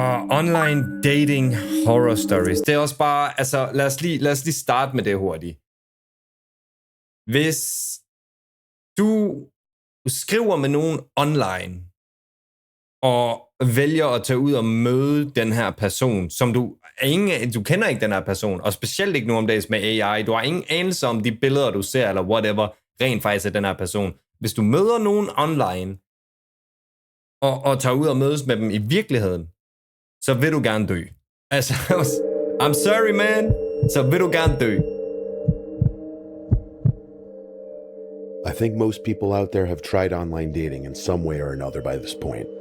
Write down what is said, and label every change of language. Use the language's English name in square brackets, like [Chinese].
[English] Online dating horror stories. [Danish] Det er også bare, altså, lad os lige starte med det hurtigt. Hvis du skriver med nogen online, og vælger at tage ud og møde den her person, som du kender ikke den her person, og specielt ikke nu om dags med AI, du har ingen anelse om de billeder, du ser, eller whatever, rent faktisk er den her person. Hvis du møder nogen online, og tager ud og mødes med dem i virkeligheden, så vil du gerne dø. Altså, [English] I'm sorry man, [Danish] så vil du gerne dø. [English] I think most people out there have tried online dating in some way or another by this point.